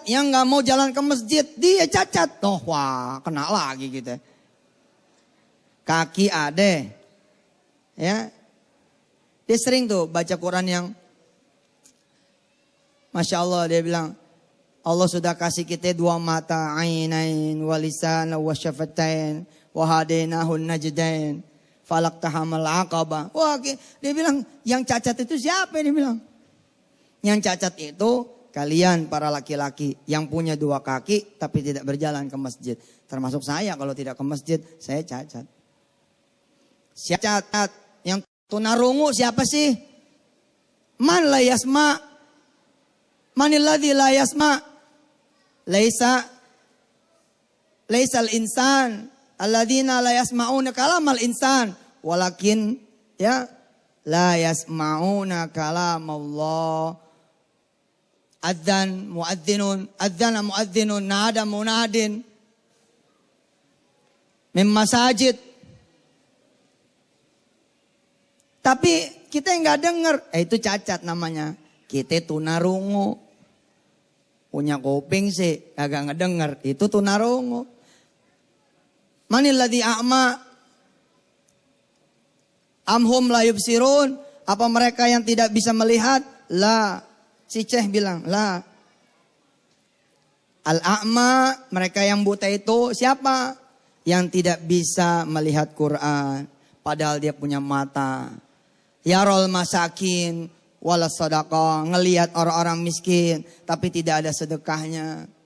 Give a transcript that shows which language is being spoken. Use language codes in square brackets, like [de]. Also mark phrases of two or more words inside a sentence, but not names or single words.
[id] Yang gak mau jalan ke masjid, dia cacat. Tuh, wah, kena lagi gitu. Kaki ade. Ya. Dia sering tuh baca Quran yang [ar] ما شاء الله [id] dia bilang, Allah sudah kasih kita 2 mata, [ar] عينين، ولسانا، وشفتين، وهديناه النجدين، فلا اقتحم العقبة. [id] Wah, dia bilang yang cacat itu siapa? Dia bilang yang cacat itu kalian para laki-laki yang punya 2 kaki tapi tidak berjalan ke masjid. Termasuk saya kalau tidak ke masjid, saya cacat. Siapa cacat? Yang tunarungu siapa sih? [ar] من لا يسمع. من الذي لا يسمع. ليس الإنسان الذين لا يسمعون كلام الإنسان ولكن يا لا يسمعون كلام الله. أذان مؤذن، أذن مؤذن، نادى مناد من مساجد. [id] Tapi kita nggak dengar, itu cacat namanya. Kita tunarungu, punya kuping sih, kagak ngedenger, itu tunarungu. [ar] من الذي أعمى أم هم لا يبصرون, [id] apa mereka yang tidak bisa melihat? La, si Ceh bilang, la. Al-a'ma, mereka yang buta itu siapa? Yang tidak bisa melihat Quran, padahal dia punya mata. [ar] يرى المساكين ولا صدقة, [id] ngelihat orang-orang miskin tapi tidak ada sedekahnya.